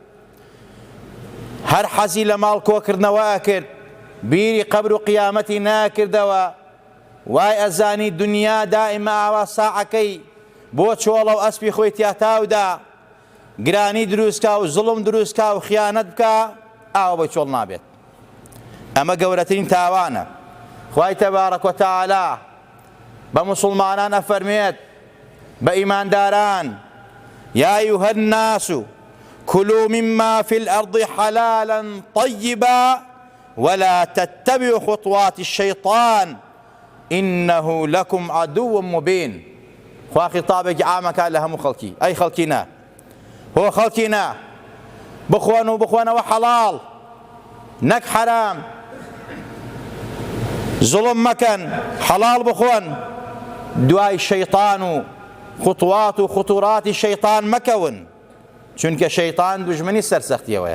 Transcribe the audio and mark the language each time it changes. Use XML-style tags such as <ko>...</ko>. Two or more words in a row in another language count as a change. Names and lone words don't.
<ckb>هەر حەزی لە ماڵ کۆکردنەوە ئەکرد، بیری قەبر و قیامەتی ناکردەوە، وای ئەزانی دنیا دائیمە ئاوا ساعەکەی بۆ چۆڵە و ئەسپی خۆی تیاتاودا گرانی دروستکە و زڵم دروستکە و خیانەت بکە، ئاوا بۆی چۆڵ نابێت. ئەمە گەورەترین تاوانە. خوای تەبارەک وتەعالا بە مسلمانان ئەفەرمێت، بە ئیمانداران:</ckb> <ar>یا ئەیوهە الناس كلوا مما في الأرض حلالا طيبا ولا تتبعوا خطوات الشيطان إنه لكم عدو مبين.</ar> <ckb>خوا خطابێکی عامەکە لە هەموو خەڵکی، ئەی خەڵکینە، هۆ خەڵکینە، بخۆن و بخۆنەوە حەڵاڵ نەک حەرام، زوڵم مەکەن، حەڵاڵ بخۆن، دوای شەیطان و خطوات و خطوراتی شەیطان مەکەون، چونکە شەیطان دوژمنی سەرسەختیەوەیە.</ckb>